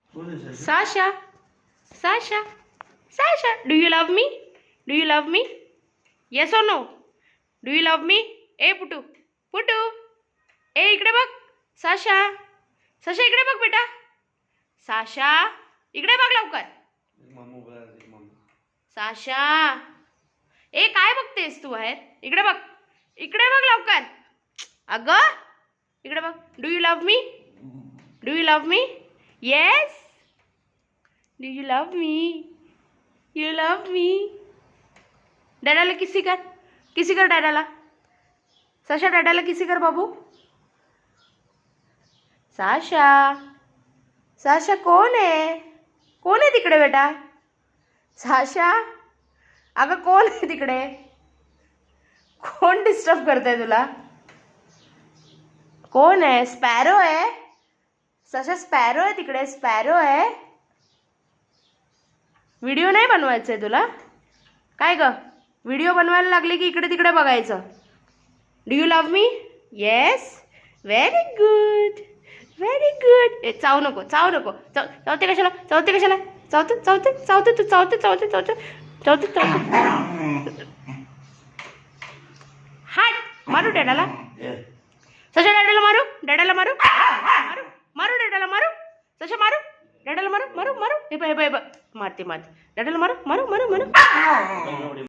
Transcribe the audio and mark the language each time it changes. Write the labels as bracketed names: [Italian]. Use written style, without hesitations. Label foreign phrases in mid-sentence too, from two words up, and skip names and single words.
[English] Sasha, Sasha, Sasha, do you love me? Do you love me? Yes or no? Do you love me? [Marathi] ए पुटू, पुटू, ए इकडे बघ. साशा, साशा इकडे बघ बेटा. साशा इकडे बघ लवकर. साशा, ए काय बघतेस तू बाहेर? इकडे बघ, इकडे बघ लवकर. अगं इकडे बघ. [English] Do you love me? Do you love me? Yes. Do you love me? You love me? [Marathi] डॅडाला किसी कर, किसी कर डॅडाला. साशा डॅडाला किसी कर बाबू. साशा, साशा कोण आहे? कोण आहे तिकडे बेटा? साशा, अगं कोण आहे तिकडे? कोण डिस्टर्ब करतंय तुला? कोण आहे? स्पॅरो आहे? साशा स्पॅरो आहे तिकडे, स्पॅरो आहे. व्हिडिओ नाही बनवायचा आहे तुला? काय ग, व्हिडिओ बनवायला लागले की इकडे तिकडे बघायचं. [English] Do you love me? Yes. Very good, very good. [Marathi] ए चावू नको, चावू नको. चावते कशाला? चावते कशाला? चावते चावते चावते तू, चावते चावते चावते चावते चावते. हाट, मारू डॅडाला. सशा डॅडाला मारू, डॅडाला मारू, मारू मारू डॅडाला मारू. सशा मारू डॅडाला, मारू मारू मारू. हे बघ हे बघ मारते मारते. डॅडाला मारू मारू मारू मारू.